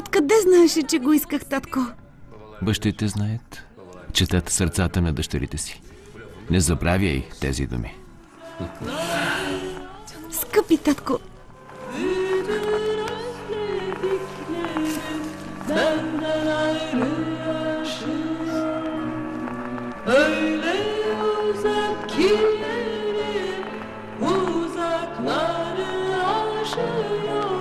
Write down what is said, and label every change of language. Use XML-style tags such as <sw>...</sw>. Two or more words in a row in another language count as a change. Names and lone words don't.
<bg>Откъде знаеше, че го исках, татко? Бащите знаят. Четат сърцата на дъщерите си. Не забравяй тези думи. Скъпи татко,</bg> <tr>Benden ayrı yaşıyor. Öyle uzak ki yerim uzakları aşıyor.</tr>